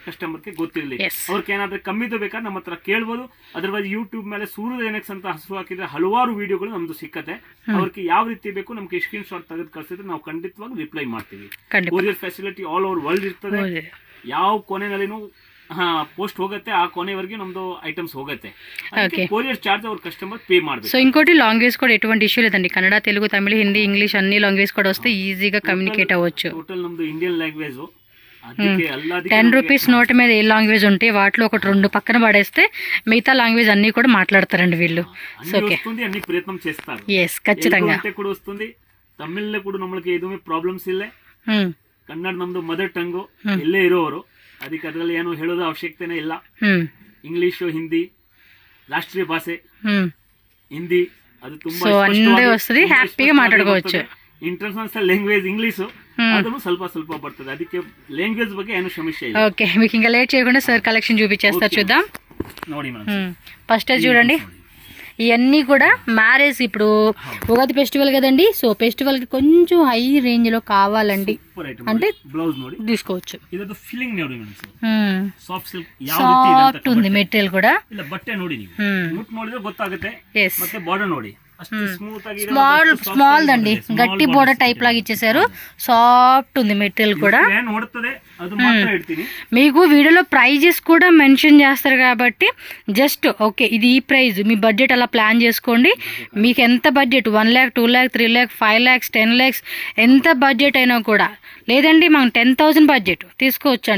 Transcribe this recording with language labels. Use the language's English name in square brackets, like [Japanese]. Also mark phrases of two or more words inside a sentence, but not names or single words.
[Kannada] ಕಸ್ಟಮರ್ಗೆ ಗೊತ್ತಿರಲಿ, ಅವ್ರಿಗೆ ಏನಾದ್ರೆ ಕಮ್ಮಿದು ಬೇಕಾದ್ರೆ ನಮ್ಮ ಹತ್ರ ಕೇಳ್ಬೋದು. ಅದರ್ವೈಸ್ ಯೂಟ್ಯೂಬ್ ಮೇಲೆ ಸೂರಜ್ ಎನೆಕ್ಸ್ ಅಂತ ಹೆಸರು ಹಾಕಿದ್ರೆ ಹಲವಾರು ವಿಡಿಯೋಗಳು ನಮ್ದು ಸಿಕ್ಕತ್ತೆ. ಅವ್ರಿಗೆ ಯಾವ ರೀತಿ ಬೇಕು ನಮ್ಗೆ ಸ್ಕ್ರೀನ್ ಶಾಟ್ ತೆಗೆದು ಕಳಿಸಿದ್ರೆ ನಾವು ಖಂಡಿತವಾಗಿ ರಿಪ್ಲೈ ಮಾಡ್ತೀವಿ. [English] courier facility all over world ಇರ್ತದೆ. [Kannada] ಯಾವ ಕೊನೆನಲ್ಲಿನೂ పోస్ట్ ಹೋಗುತ್ತೆ, [Telugu] ఆ కొనేవరకు [Kannada] నమ్దో ఐటమ్స్ ಹೋಗುತ್ತೆ. [English] courier charge our customer pay ಮಾಡಬೇಕು. [Telugu] సో ఇంకోటి లాంగ్వేజ్ కూడా ఎటువంటి ఇష్యూ లేదండి. కన్నడ, తెలుగు, తమిళ, హిందీ, ఇంగ్లీష్ అన్ని లాంగ్వేజ్ కూడా వస్తే ఈజీగా కమ్యూనికేట్ అవ్వచ్చు. టోటల్ నమ్ದು ఇండియన్ లాంగ్వేజ్. 10 రూపీస్ నోట్ మీద ఏ లాంగ్వేజ్ ఉంటే వాటిలో ఒకటి 2 పక్కన పడేస్తే మిగతా లాంగ్వేజ్ అన్ని కూడా మాట్లాడతారండి వీళ్ళు. అన్ని ప్రయత్నం చేస్తారు. ఖచ్చితంగా కూడా వస్తుంది. తమిళ్లో కూడా [Kannada] ನಮಗೆ ಎದುಮೇ ಪ್ರಾಬ್ಲಮ್ಸ್ ಇಲ್ಲ. ಕನ್ನಡ ನಮ್ದು [English] mother tongue, [Kannada] ಎಲ್ಲೇ ಇರೋರು, ಅದಕ್ಕೆ ಅದರಲ್ಲಿ ಏನು ಹೇಳೋದು ಅವಶ್ಯಕತೆನೇ ಇಲ್ಲ. ಇಂಗ್ಲಿಷು, ಹಿಂದಿ ರಾಷ್ಟ್ರೀಯ ಭಾಷೆ, ಹಿಂದಿ ಅದು ತುಂಬಾ [Telugu] హ్యాపీగా మాట్లాడుకోవచ్చు. [English] international language [Telugu] ఇంగ్లీషు [Kannada] ಅದನ್ನು ಸ್ವಲ್ಪ ಸ್ವಲ್ಪ ಬರ್ತದೆ. ಅದಕ್ಕೆ లాంగ్వేజ్ ಬಗ್ಗೆ ಏನು ಸಮಸ್ಯೆ ಇಲ್ಲ. [Telugu] ఓకే, మీకు ఇంకా లేట్ చేయకుండా సార్ కలెక్షన్ చూపించేస్తారు, చూద్దాం. [Kannada] ನೋಡಿ ಮೇಡಮ್, [Telugu] ఫస్ట్ చూడండి. ఇవన్నీ కూడా మ్యారేజ్, ఇప్పుడు ఉగాది ఫెస్టివల్ కదండి. సో ఫెస్టివల్ కి కొంచెం హై రేంజ్ లో కావాలండి అంటే [Kannada] బ్లౌజ్ ನೋಡಿ [Telugu] తీసుకోవచ్చు. [Kannada] ಇದು ಫಿಲ್ಲಿಂಗ್ ನೋಡಿ ಮೇಡಂ, [English] soft silk [Telugu] ಸಾಫ್ಟ್ ఉంది మెటీరియల్ కూడా. [Kannada] ಇಲ್ಲ ಬಟ್ಟೆ ನೋಡಿ, ನೀವು ಲುಕ್ ನೋಡಿದ್ರೆ ಗೊತ್ತಾಗುತ್ತೆ. ಮತ್ತೆ ಬಾರ್ಡರ್ ನೋಡಿ, [Telugu] స్మాల్ దండి, గట్టి బోర్డర్ టైప్ లాగా ఇచ్చేసారు. సాఫ్ట్ ఉంది మెటీరియల్ కూడా. మీకు వీడియోలో ప్రైజెస్ కూడా మెన్షన్ చేస్తారు కాబట్టి [English] just okay [Telugu] ఇది ఈ ప్రైజ్, మీ బడ్జెట్ అలా ప్లాన్ చేసుకోండి. మీకు ఎంత బడ్జెట్ 1 lakh, 2 lakh, 3 lakh, 5 lakhs, 10 lakhs ఎంత బడ్జెట్ అయినా కూడా, లేదండి మనం 10,000 బడ్జెట్ తీసుకోవచ్చండి.